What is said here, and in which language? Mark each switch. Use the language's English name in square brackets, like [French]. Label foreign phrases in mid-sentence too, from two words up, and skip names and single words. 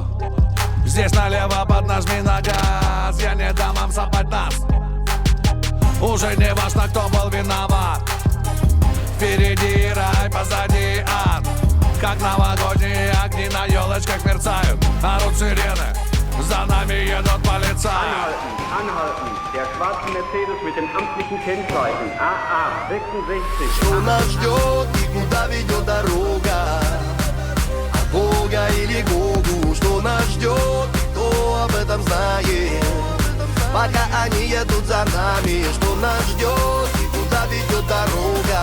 [Russian] Здесь налево поднажми на газ. Я не дам вам сопать нас. Уже не важно, кто был виноват. Впереди рай, позади ад. Как новогодние огни на елочках мерцают. Орут сирены, за нами едут полицаи. [German] Anhalten. Der schwarze Mercedes mit dem amtlichen Kennzeichen AA 66. [Russian] Что нас ждет и куда ведет дорога? От Бога или Гогу? Что нас ждет, кто об этом знает? Пока они едут за нами, что нас ждет и куда ведет дорога?